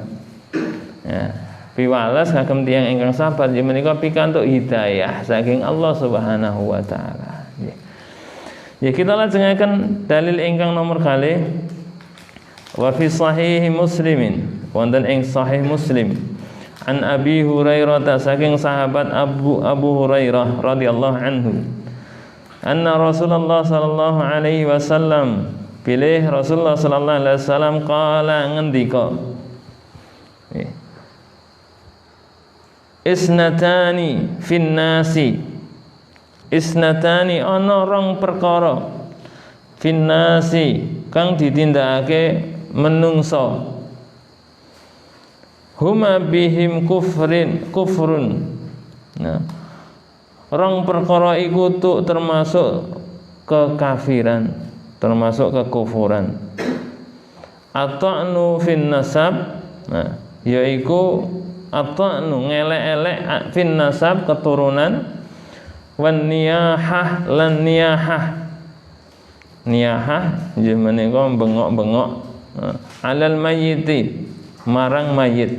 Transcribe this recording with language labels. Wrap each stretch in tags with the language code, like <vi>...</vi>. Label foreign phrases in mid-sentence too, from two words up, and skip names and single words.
<jv>Ya, piwales kagem tiyang ingkang sabar nggih menika pikantuk hidayah saking Allah</jv> <ar>سبحانه وتعالى.</ar> <jv>Nggih. Ya kita lajengaken dalil ingkang nomor kalih</jv> <ar>وفي صحيح مسلم</ar> <jv>wonten ing sahih Muslim an Abi Hurairah saking sahabat Abu Hurairah</jv> <ar>رضي الله عنه أن</ar> <jv>Rasulullah</jv> <ar>صلى الله عليه وسلم</ar> <jv>pilih Rasulullah</jv> <ar>صلى الله عليه وسلم قال</ar> <jv>ngendika</jv> <ar>اثنتان في الناس اثنتان</ar> <jv>ana rong perkara</jv> <ar>في الناس</ar> <jv>kang ditindakake menungso</jv> <ar>هما بهم كفر.</ar> <jv>Nah, rong perkara iku tuk termasuk kekafiran, termasuk kekufuran.</jv> <ar>الطعن في النسب, nah,</ar> <jv>yaiku ata'nu ngelek-elek</jv> <ar>في النسب</ar> <jv>keturunan,</jv> <ar>والنياحة</ar> <jv>lan niyahah. Niyahah nggih menika bengok-bengok</jv> <ar>على الميت</ar> <jv>marang mayit.</jv>